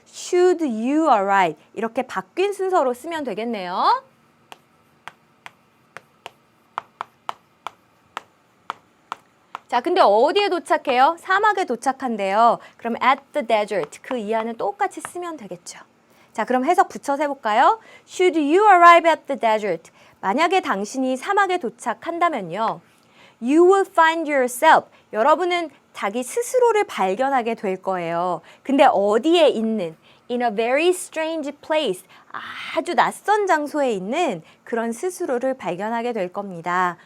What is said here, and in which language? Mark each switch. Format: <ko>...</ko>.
<en>should you arrive</en> <ko>이렇게 바뀐 순서로 쓰면 되겠네요. 자, 근데 어디에 도착해요? 사막에 도착한대요. 그럼</ko> <en>at the desert,</en> <ko>그 이하는 똑같이 쓰면 되겠죠. 자, 그럼 해석 붙여서 해볼까요?</ko> <en>Should you arrive at the desert?</en> <ko>만약에 당신이 사막에 도착한다면요.</ko> <en>You will find yourself.</en> <ko>여러분은 자기 스스로를 발견하게 될 거예요. 근데 어디에 있는?</ko> <en>In a very strange place.</en> <ko>아주 낯선 장소에 있는 그런 스스로를 발견하게 될 겁니다.</ko>